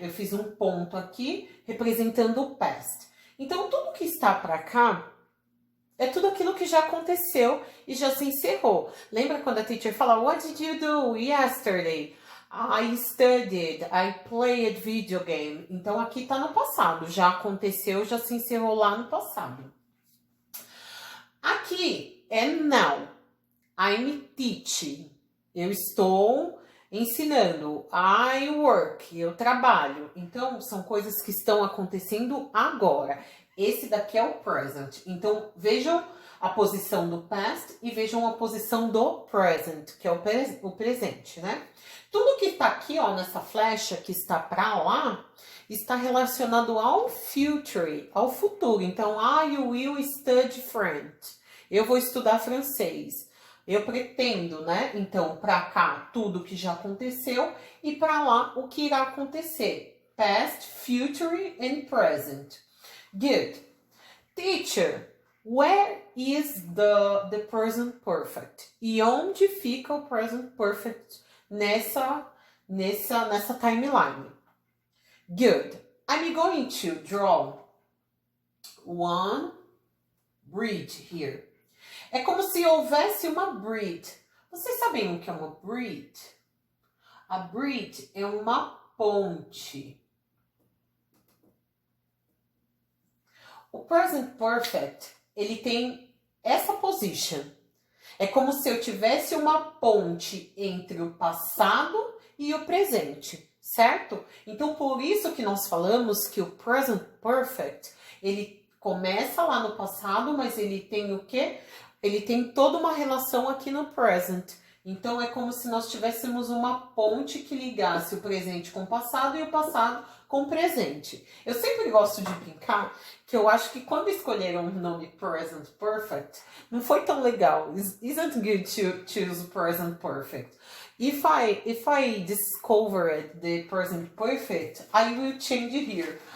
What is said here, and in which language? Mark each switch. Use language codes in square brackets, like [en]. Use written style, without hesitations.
[pt] Eu fiz um ponto aqui representando o past. Então, tudo que está para cá é tudo aquilo que já aconteceu e já se encerrou. Lembra quando a teacher fala, [en] what did you do yesterday? I studied, I played video game. [pt] Então, aqui está no passado. Já aconteceu, já se encerrou lá no passado. Aqui é [en] now. I'm teaching. [pt] Eu estou ensinando. [en] I work, [pt] eu trabalho. Então, são coisas que estão acontecendo agora. Esse daqui é o present. Então, vejam a posição do past e vejam a posição do present, que é o presente, né? Tudo que está aqui, ó, nessa flecha que está para lá, está relacionado ao future, ao futuro. [en] Então, I will study French. [pt] Eu vou estudar francês. Eu pretendo, né? Então, para cá, tudo que já aconteceu e para lá, o que irá acontecer. [en] Past, future and present. Good. Teacher, where is the present perfect? [pt] E onde fica o present perfect nessa timeline? Good. [en] I'm going to draw one bridge here. [pt] É como se houvesse uma bridge. Vocês sabem o que é uma bridge? A bridge é uma ponte. O present perfect, ele tem essa position. É como se eu tivesse uma ponte entre o passado e o presente, certo? Então, por isso que nós falamos que o present perfect, ele começa lá no passado, mas ele tem o quê? Ele tem toda uma relação aqui no present. Então, é como se nós tivéssemos uma ponte que ligasse o presente com o passado e o passado com o presente. Eu sempre gosto de brincar que eu acho que quando escolheram o nome Present Perfect, não foi tão legal. [en] Isn't good to choose Present Perfect. If I discovered the Present Perfect, I will change it here.